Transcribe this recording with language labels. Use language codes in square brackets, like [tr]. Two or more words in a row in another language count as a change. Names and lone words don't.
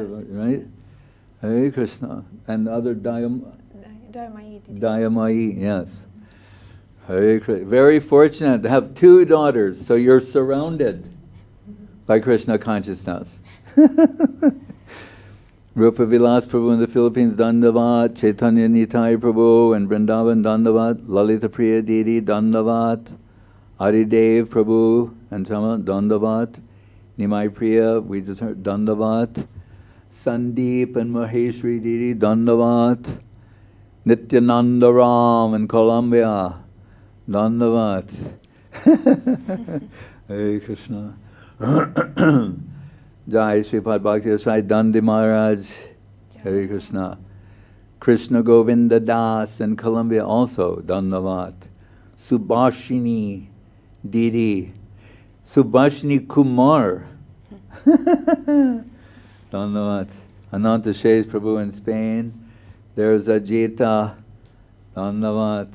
[en] right? Hare Krishna. And other Dayamai, yes. Hare Krishna. Very fortunate to have two daughters, so you're surrounded by Krishna consciousness. Rupa Vilas Prabhu in the Philippines, Dandavat. Chaitanya Nitai Prabhu and Vrindavan, Dandavat. Lalita Priya Didi, Dandavat. Adidev Prabhu and Chama, Dandavat. Nimai Priya, we just heard, Dandavat. Sandeep and Maheshri Didi, Dandavat. Nityananda Ram in Colombia, Dandavat. Hare Krishna. Jai Sripad Bhakti Sai Dandi Maharaj. Hare Krishna. Krishna Govinda Das in Colombia also, Dandavat. Subhashini Didi. Subhashini Kumar. Dandavat. Ananta Shesh Prabhu in Spain. There's Ajita, Dandavat.